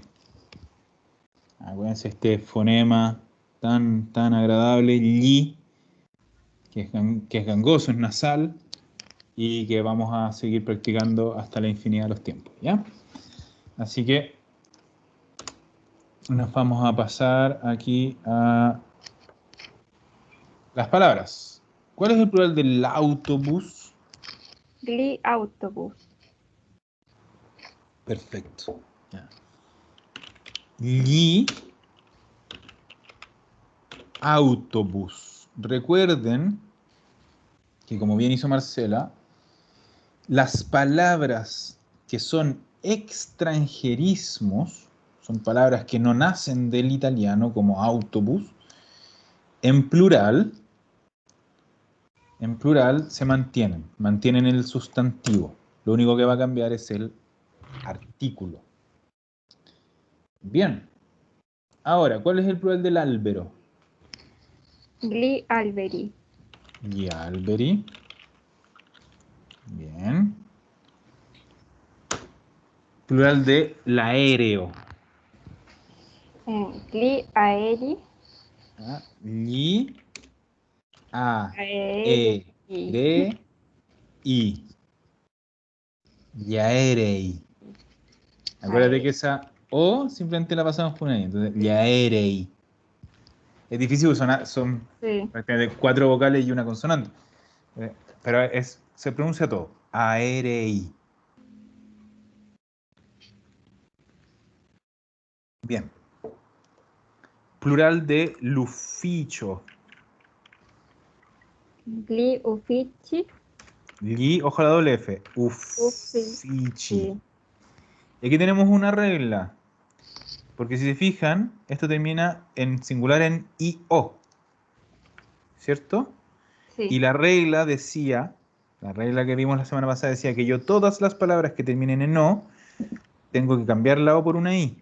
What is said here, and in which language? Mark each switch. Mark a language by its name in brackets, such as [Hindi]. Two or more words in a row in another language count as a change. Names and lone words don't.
[Spanish] Acuérdense este fonema tan agradable, li, que es gangoso, es nasal, y que vamos a seguir practicando hasta la infinidad de los tiempos, ¿ya? Así que nos vamos a pasar aquí a las palabras. ¿Cuál es el plural del autobús? [Italian] Gli autobus. [Spanish] Perfecto. Ya. [Italian] Gli autobús. [Spanish] Recuerden que, como bien hizo Marcela, las palabras que son extranjerismos, son palabras que no nacen del italiano, como autobús, en plural se mantienen el sustantivo. Lo único que va a cambiar es el artículo. Bien. Ahora, ¿cuál es el plural del albero? [Italian] Gli alberi. Gli alberi. [Spanish] Bien. Plural de l'aereo. [Italian] Gli aeri. Gli Aerei. aerei. Gli aerei. [Spanish] Acuérdate que esa O simplemente la pasamos por ahí. Entonces, [Italian] gli aerei. [Spanish] Es difícil, son Sí. prácticamente 4 vocales y una consonante. Pero se pronuncia todo. Aerei. Bien. Plural de l'ufficio. [Italian] Gli uffici. [Spanish] Gli, ojo a la doble F. Uffici. Sí. Y aquí tenemos una regla. Porque si se fijan, esto termina en singular en IO. ¿Cierto? Sí. Y la regla que vimos la semana pasada decía que yo todas las palabras que terminen en O, tengo que cambiar la O por una I.